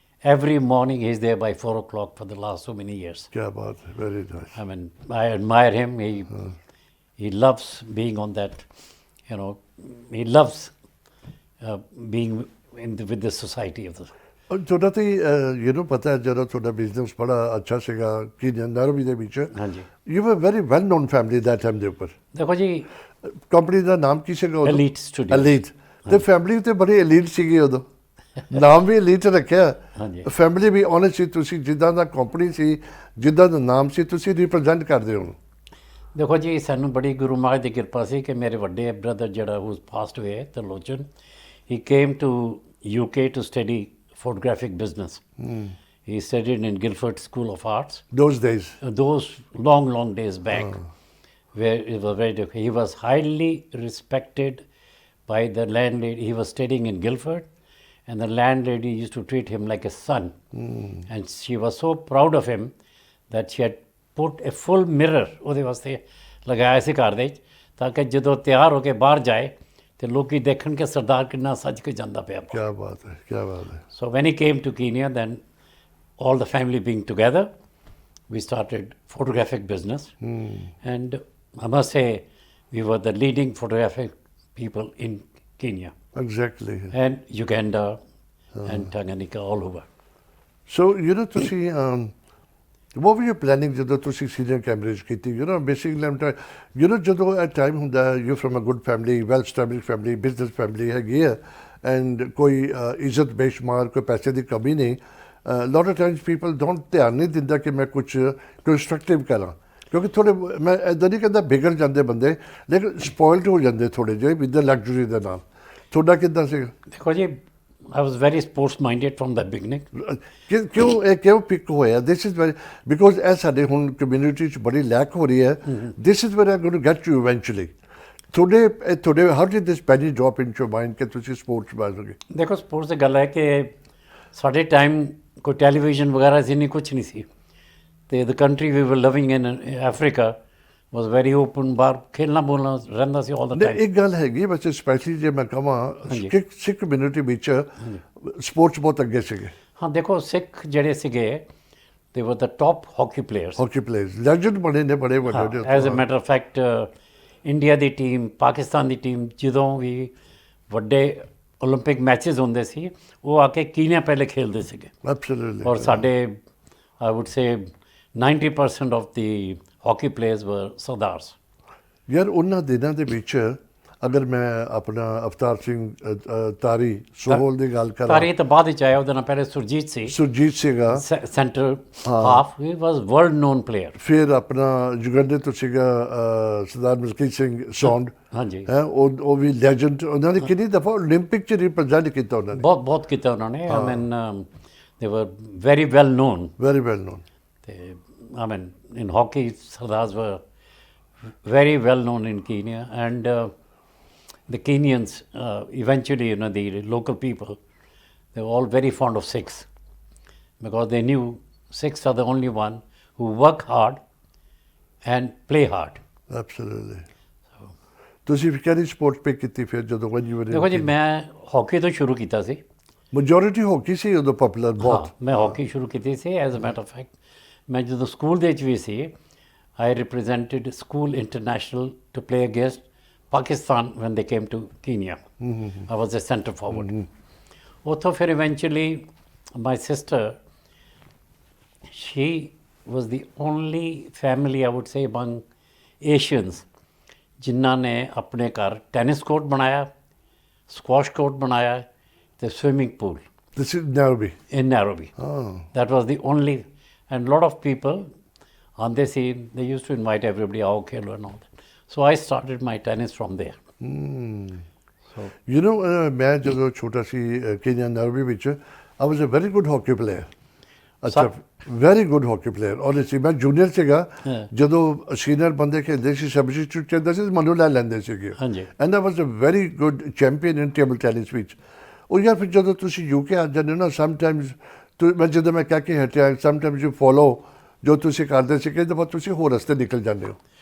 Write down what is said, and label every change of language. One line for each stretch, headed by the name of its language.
English: Every morning he's there by 4 o'clock for the last so many years.
Hindi: Kya baat hai,
English: very nice. I mean, I admire him. He loves being on that, you know, he loves being with the society of the...
Punjabi: ਤੁਹਾਡਾ ਤੇ ਪਤਾ ਹੈ ਜਦੋਂ ਤੁਹਾਡਾ business ਬੜਾ ਅੱਛਾ ਸੀਗਾ ਕਿ ਨਰਵੀ ਦੇ ਵਿੱਚ ਹਾਂਜੀ
English: you were very well known family that time
Punjabi: ਦੇ ਉੱਪਰ ਦੇਖੋ ਜੀ ਕੰਪਨੀ ਦਾ ਨਾਮ ਕੀ ਸੀਗਾ ਉਦੋਂ
English: Elite Studio.
Punjabi: Elite ਤੇ ਫੈਮਿਲੀ ਤੇ ਬੜੀ elite ਸੀਗੀ ਉਦੋਂ ਨਾਮ ਵੀ elite ਰੱਖਿਆ ਹਾਂਜੀ ਫੈਮਿਲੀ ਵੀ ਓਨਰ ਸੀ ਤੁਸੀਂ ਜਿੱਦਾਂ ਦਾ ਕੰਪਨੀ ਸੀ ਜਿੱਦਾਂ ਦਾ ਨਾਮ ਸੀ ਤੁਸੀਂ ਰਿਪਰੈਜ਼ੈਂਟ ਕਰਦੇ ਹੋ ਦੇਖੋ ਜੀ ਸਾਨੂੰ ਬੜੀ ਗੁਰੂ ਮਹਾਰਾਜ ਦੀ ਕਿਰਪਾ ਸੀ ਕਿ ਮੇਰੇ ਵੱਡੇ ਬ੍ਰਦਰ ਜਿਹੜਾ
English: who passed away
Punjabi: ਤਰਲੋਚਨ ਹੀ
English: Came to UK to study photographic business. He studied in Guildford School of Arts. Those days. Those long days back, where it was very difficult. He was highly respected by the landlady. He was studying in Guildford, and the landlady used to treat him like a son. And she was so proud of him that she had put a full mirror
Punjabi: ਉਹਦੇ ਵਾਸਤੇ ਲਗਾਇਆ ਸੀ ਘਰ ਦੇ ਤਾਂ ਕਿ ਜਦੋਂ ਤਿਆਰ ਹੋ ਕੇ ਬਾਹਰ ਜਾਏ ਤੇ ਲੋਕੀ ਦੇਖਣ ਕਿ ਸਰਦਾਰ ਕਿੰਨਾ ਸੱਜ ਕੇ ਜਾਂਦਾ ਪਿਆ ਕੀ ਬਾਤ ਹੈ ਕੀ ਬਾਤ ਹੈ
English: So when he came to Kenya, then all the family being together, we started photographic business. And I must say, we were the leading photographic people in Kenya. Exactly. And Uganda and Tanganyika, all over.
Punjabi: So, ਤੁਸੀਂ
English: what were you planning
Punjabi: ਜਦੋਂ ਤੁਸੀਂ senior Cambridge ਕੀਤੀ basically ਆਮ ਜਦੋਂ ਇਹ time ਹੁੰਦਾ
English: you from a good family well established family
Punjabi: business family ਹੈਗੀ ਹੈ and ਕੋਈ ਇੱਜ਼ਤ ਬੇਸ਼ੁਮਾਰ ਕੋਈ ਪੈਸੇ ਦੀ ਕਮੀ ਨਹੀਂ
English: lot of times people don't
Punjabi: ਧਿਆਨ ਨਹੀਂ ਦਿੰਦਾ ਕਿ ਮੈਂ ਕੁਝ ਕੰਸਟਰਕਟਿਵ ਕਰਾਂ ਕਿਉਂਕਿ ਥੋੜ੍ਹੇ ਮੈਂ ਇੱਦਾਂ ਨਹੀਂ ਕਹਿੰਦਾ ਵਿਗੜ ਜਾਂਦੇ ਬੰਦੇ ਲੇਕਿਨ ਸਪੋਇਲਡ ਹੋ ਜਾਂਦੇ ਥੋੜ੍ਹੇ ਜਿਹੇ ਵਿਦ ਦ ਲਗਜ਼ਰੀ ਦੇ ਨਾਲ ਤੁਹਾਡਾ ਕਿੱਦਾਂ ਸੀਗਾ ਦੇਖੋ ਜੀ
English: I was very sports minded from the beginning.
Punjabi: ਕਿਉਂ ਪਿਕ ਹੋਇਆ
English: this is very because
Punjabi: ਇਹ ਸਾਡੇ ਹੁਣ ਕਮਿਊਨਿਟੀ 'ਚ ਬੜੀ ਲੈਕ ਹੋ ਰਹੀ ਹੈ
English: this is where I'm going to get you eventually. ਤੁਹਾਡੇ how did this penny drop into your mind
Punjabi: ਕਿ ਤੁਸੀਂ ਸਪੋਰਟਸ ਬਣੋਗੇ ਦੇਖੋ ਸਪੋਰਟਸ ਦੀ ਗੱਲ ਹੈ ਕਿ ਸਾਡੇ ਟਾਈਮ ਕੋਈ ਟੈਲੀਵਿਜ਼ਨ ਵਗੈਰਾ ਸੀ ਨਹੀਂ ਕੁਛ ਨਹੀਂ ਸੀ ਤੇ
English: the country we were living in Africa was very open
Punjabi: ਬਾਹਰ ਖੇਲਣਾ ਬੋਲਣਾ ਰਹਿੰਦਾ ਸੀ
English: all the time.
Punjabi: ਇੱਕ ਗੱਲ ਹੈਗੀ ਵੈਸੇ ਸਪੈਸ਼ਲੀ ਜੇ ਮੈਂ ਕਹਾਂ ਸਿੱਖ ਕਮਿਊਨਿਟੀ ਵਿੱਚ ਸਪੋਰਟਸ ਬਹੁਤ ਅੱਗੇ ਸੀਗੇ ਹਾਂ ਦੇਖੋ ਸਿੱਖ ਜਿਹੜੇ ਸੀਗੇ
English: they were the top hockey players.
Punjabi: Hockey players legend ਬਣੇ ਨੇ ਬੜੇ ਵੱਡੇ
English: as a matter of fact
Punjabi: India ਦੀ team Pakistan ਦੀ team ਜਦੋਂ ਵੀ ਵੱਡੇ ਓਲੰਪਿਕ ਮੈਚਸ ਹੁੰਦੇ ਸੀ ਉਹ ਆ ਕੇ ਕੀਨੀਆ ਪਹਿਲੇ ਖੇਲਦੇ ਸੀਗੇ ਐਬਸੋਲੂਟਲੀ ਔਰ ਸਾਡੇ
English: I would say 90% of the hockey players were Sardars
Punjabi: ਯਾਰ ਉਹਨਾਂ ਦਿਨਾਂ ਦੇ ਵਿੱਚ ਅਗਰ ਮੈਂ ਆਪਣਾ ਅਵਤਾਰ ਸਿੰਘ ਤਾਰੀ ਸੋਹਲ ਦੀ ਗੱਲ ਕਰਾਂ ਤਾਰੀ ਤਾਂ ਬਾਅਦ ਵਿੱਚ ਆਇਆ ਉਹਦੇ ਨਾਲ ਪਹਿਲੇ ਸੁਰਜੀਤ ਸੀਗਾ
English: centre half he was world known player
Punjabi: ਫਿਰ ਆਪਣਾ ਯੁਗੰਡੇ ਤੋਂ ਸੀਗਾ ਸਰਦਾਰ ਮਲਕੀਤ ਸਿੰਘ ਸੌਂਡ ਹਾਂਜੀ ਉਹ ਵੀ ਲੈਜੈਂਡ ਉਹਨਾਂ ਨੇ ਕਿੰਨੀ ਦਫਾ ਓਲੰਪਿਕ 'ਚ ਰਿਪਰੈਜ਼ੈਂਟ ਕੀਤਾ ਉਹਨਾਂ ਨੇ ਬਹੁਤ ਕੀਤਾ ਉਹਨਾਂ ਨੇ
English: I mean they were very well known ਤੇ I mean, in hockey, Sardars were very well known in Kenya, and the Kenyans eventually, the local people, they were all very fond of Sikhs because they knew Sikhs are the only one who work hard and play hard. Absolutely.
Punjabi: ਤੁਸੀਂ ਕਿਹੜੀ support pick ਕੀਤੀ ਫਿਰ ਜਦੋਂ
English: when you were
Punjabi: ਦੇਖੋ ਜੀ ਮੈਂ hockey ਤੋਂ ਸ਼ੁਰੂ ਕੀਤਾ ਸੀ ਮੈਜੋਰਿਟੀ ਹਾਕੀ ਸੀ ਉਦੋਂ ਪਪੂਲਰ ਬਹੁਤ ਮੈਂ ਹਾਕੀ ਸ਼ੁਰੂ ਕੀਤੀ ਸੀ
English: as a matter of fact
Punjabi: ਮੈਂ ਜਦੋਂ ਸਕੂਲ ਦੇ ਵਿੱਚ ਵੀ ਸੀ
English: I represented school international to play against Pakistan when they came to Kenya I was a centre forward ਉੱਥੋਂ ਫਿਰ eventually my sister she was the only family, I would say, among Asians
Punjabi: ਜਿਨ੍ਹਾਂ ਨੇ ਆਪਣੇ ਘਰ ਟੈਨਿਸ ਕੋਰਟ ਬਣਾਇਆ, ਸਕੁਆਸ਼ ਕੋਰਟ ਬਣਾਇਆ ਤੇ swimming pool
English: This is Nairobi. in Nairobi. Oh. That was the only, and a lot of people on the scene, they used to invite everybody,
Hindi: आओ खेलो
English: and all that. So I started my tennis from there. So You know, मैं
Punjabi: ਜਦੋਂ ਛੋਟਾ ਸੀ Kenya ਨਾਇਰੋਬੀ ਵਿੱਚ
English: I was a very good hockey player. ਅੱਛਾ, very good hockey player.
Punjabi: Honestly, ਮੈਂ junior ਸੀਗਾ ਜਦੋਂ senior ਬੰਦੇ ਖੇਡਦੇ ਸੀ ਸਬਸਟੀਟਿਊਟ ਚੱਲਦਾ ਸੀ ਮੈਨੂੰ ਲੈ ਲੈਂਦੇ ਸੀਗੇ. ਹਾਂਜੀ.
English: And I was a very good champion in table tennis ਵਿੱਚ.
Punjabi: ਉਹ ਯਾਰ ਫਿਰ ਜਦੋਂ ਤੁਸੀਂ ਯੂਕੇ ਆ ਜਾਂਦੇ ਹੋ ਨਾ ਸਮਟਾਈਮਸ ਮੈਂ ਜਦੋਂ ਮੈਂ ਕਹਿ ਕੇ ਹਟਿਆ
English: sometimes you follow
Punjabi: ਜੋ ਤੁਸੀਂ ਕਰਦੇ ਸੀ ਕਈ ਦਫਾ ਤੁਸੀਂ ਹੋਰ ਰਸਤੇ ਨਿਕਲ ਜਾਂਦੇ ਹੋ.